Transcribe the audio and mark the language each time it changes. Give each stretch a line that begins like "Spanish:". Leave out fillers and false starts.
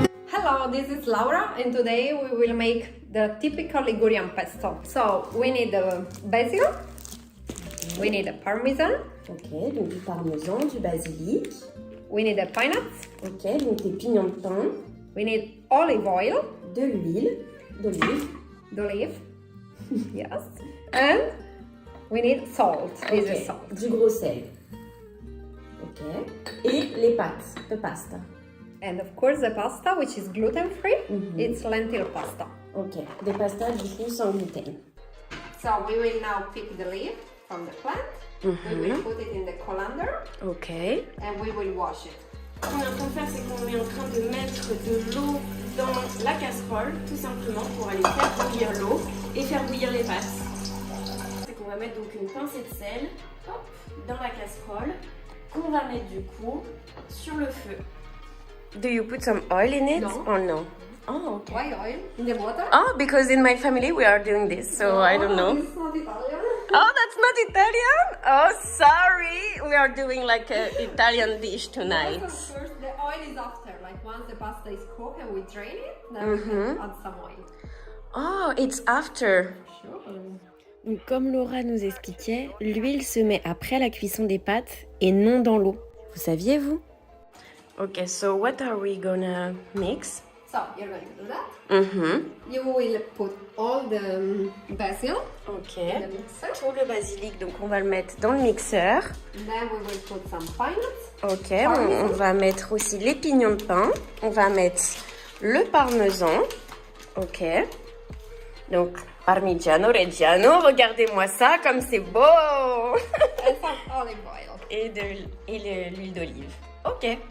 English: Hello, this is Laura and today we will make the typical Ligurian pesto. So we need the basil, we need the parmesan,
French: Ok, donc du parmesan, du basilic.
English: we need the pine nuts,
French: Ok, donc des pignons de pain,
English: we need olive oil,
French: de l'huile, d'olive.
English: d'olive, yes, and we need salt. This Ok, is salt.
French: du gros sel. Ok, et les pâtes de pasta.
English: And of course the pasta, which is gluten-free, it's lentil pasta.
French: Ok, des pastas du coup sans gluten.
English: So we will now pick the leaf from the plant, we will put it in the colander Ok. and we will wash it.
French: Ce qu'on est en train de faire, c'est qu'on est en train de mettre de l'eau dans la casserole, tout simplement pour aller faire bouillir l'eau et faire bouillir les pâtes. C'est qu'on va mettre donc une pincée de sel, hop, dans la casserole, qu'on va mettre du coup sur le feu.
English: Do you put some oil in it No. or no? Oh, okay. Why oil? In the water? Oh, because in my family we are doing this, so I don't know. It's not Italian. Oh, that's not Italian? Oh, sorry. We are doing like an Italian dish tonight. First, the oil is after. Like once the pasta is cooked and we drain it, then we can add some oil. Oh, it's after. Sure.
French: Donc, comme Laura nous expliquait, l'huile se met après la cuisson des pâtes et non dans l'eau. Vous saviez, vous?
English: Okay, so what are we gonna mix? So you're going to do that. Mm-hmm. You will put all the basil Ok. in the mixer.
French: Tout le basilic, donc on va le mettre dans le mixeur.
English: Then we will put some pine nuts.
French: Ok, on va mettre aussi les pignons de pain. On va mettre le parmesan. Ok. Donc, Parmigiano Reggiano, regardez-moi ça comme c'est beau.
English: And some olive oil.
French: Et l'huile d'olive. Ok.